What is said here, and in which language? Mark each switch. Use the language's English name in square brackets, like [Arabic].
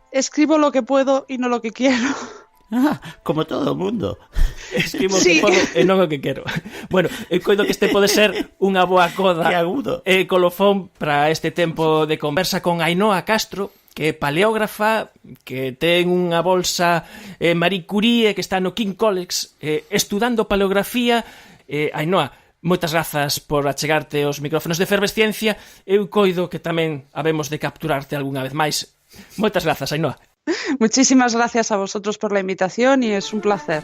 [Spanish] Escribo lo que puedo y no lo que quiero. [Galician] Como todo o mundo. Escribo o que podo e non o que quero. Bueno, coido que este pode ser unha boa coda que agudo colofón para este tempo de conversa con Ainhoa Castro, que é paleógrafa, que ten unha bolsa Marie Curie, que está no King College estudando paleografía. Ainhoa, moitas grazas por achegarte aos micrófonos de Efervesciencia. Eu coido que tamén habemos de capturarte algunha vez máis. Moitas grazas, Ainhoa. [Spanish] Muchísimas gracias a vosotros por la invitación y es un placer.